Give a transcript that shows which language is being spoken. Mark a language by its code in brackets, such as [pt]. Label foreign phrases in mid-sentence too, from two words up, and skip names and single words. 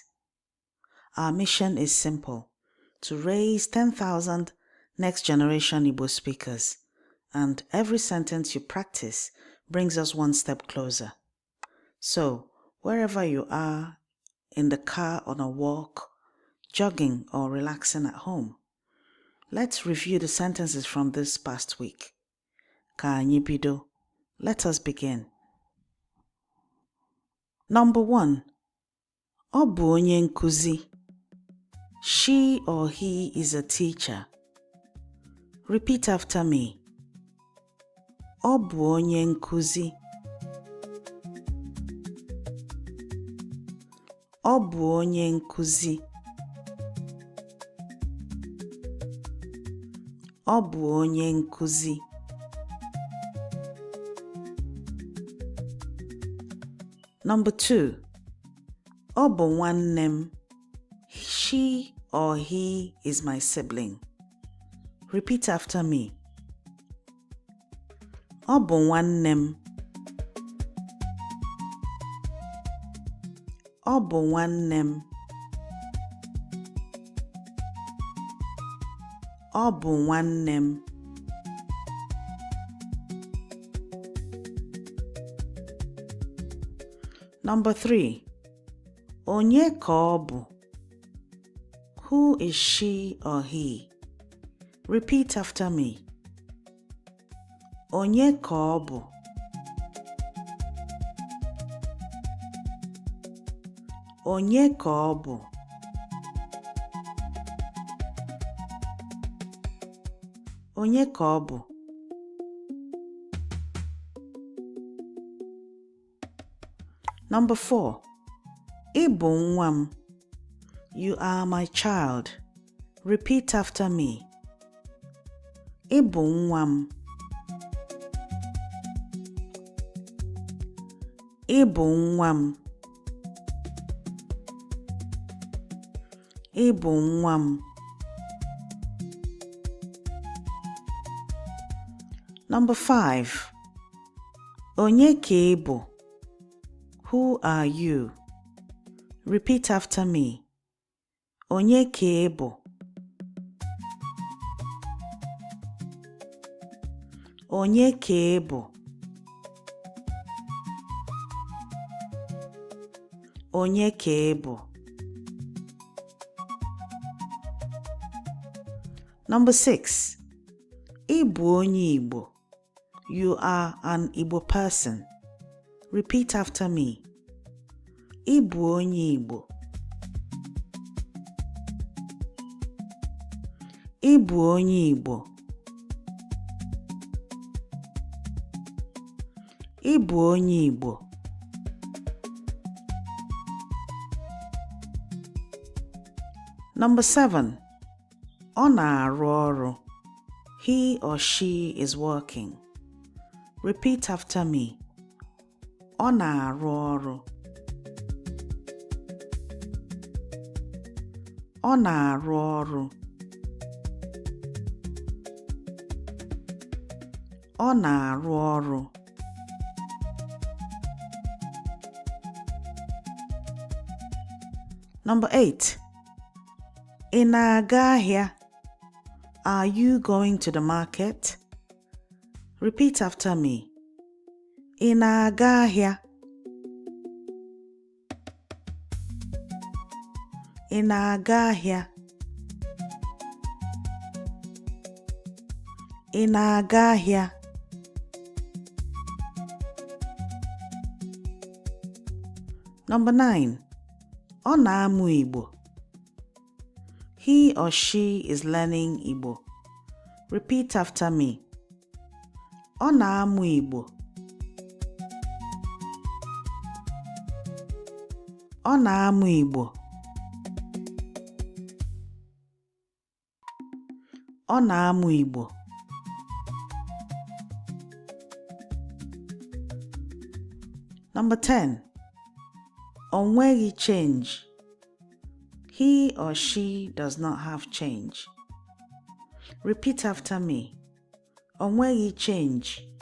[en] Our mission is simple: to raise 10,000 next generation Igbo speakers, and every sentence you practice brings us one step closer. So, wherever you are, in the car, on a walk, jogging, or relaxing at home, let's review the sentences from this past week. [ig] Ka anyị bido. [en] Let us begin. Number 1. [ig] Ọ bụ onye nkuzi. [en] She or he is a teacher. Repeat after me. [ig] Ọ bụ onye nkuzi. Ọ bụ onye nkuzi. Ọ bụ onye nkuzi. [en] Number 2. [ig] Ọ bụ nwanne m. [en] She or he is my sibling. Repeat after me. [ig] Ọ bụ nwanne m. Ọ bụ nwanne m. Ọ bụ nwanne m. [en] Number 3. [ig] Onye ka ọ bụ. [en] Who is she or he? Repeat after me. [ig] Onye ka ọ bụ. Onye ka ọ bụ. Onye ka ọ bụ. [en] Number 4. [ig] Ị bụ nwa m. [en] You are my child. Repeat after me. [ig] Ị bụ nwa m. Ị bụ nwa m. Ị bụ nwa m. [en] Number 5. [ig] Onye ka ị bụ. [en] Who are you? Repeat after me. [ig] Onye ka ị bụ. Onye ka ị bụ. Onye ka ị bụ. [en] Number 6. [ig] Ị bụ onye Igbo. [en] You are an Igbo person. Repeat after me. [ig] Ị bụ onye Igbo. Ị bụ onye Igbo. Ị bụ onye Igbo. [en] Number 7. [ig] Ọ na-arụ ọrụ. [en] He or she is working. Repeat after me. [ig] Ọ na-arụ ọrụ. Ọ na-arụ ọrụ. Ọ na-arụ ọrụ. [en] Number 8. [ig] Ị na-aga ahịa. [en] Are you going to the market? Repeat after me. [ig] Ị na-aga ahịa. Ị na-aga ahịa. Ị na-aga ahịa. [en] Number 9. [ig] Ọ na-amụ Igbo. [en] He or she is learning Igbo. Repeat after me. [ig] Ọ na-amụ Igbo. Ọ na-amụ Igbo. Ọ na-amụ Igbo. [en] Number 10. [ig] Onwegi change. [en] He or she does not have change. Repeat after me. [ig] Onwegi change.